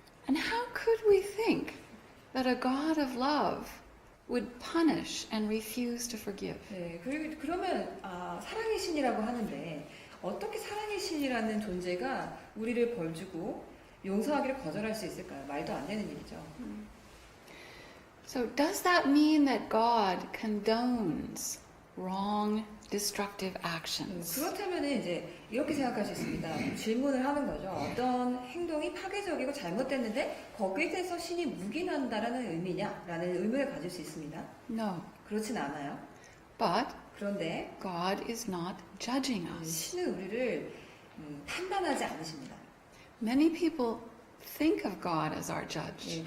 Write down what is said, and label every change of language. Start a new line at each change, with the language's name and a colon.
English: And how could we think that a God of love would punish and refuse to forgive?
Korean: 네, 그러면 사랑의 신이라고 하는데 어떻게 사랑의 신이라는 존재가 우리를 벌주고 용서하기를 거절할 수 있을까요? 말도 안 되는 일이죠.
English: So does that mean that God condones wrong, destructive actions?
Korean: 그렇다면 이제 이렇게 생각할 수 있습니다. 질문을 하는 거죠. 어떤 행동이 파괴적이고 잘못됐는데 거기에 대해서 신이 묵인한다라는 의미냐라는 의문을 가질 수 있습니다.
English: No.
Korean: 그렇진 않아요.
English: But
Korean: 그런데
English: God is not judging us.
Korean: 신은 우리를 판단하지 않으십니다.
English: Many people think of God as our judge.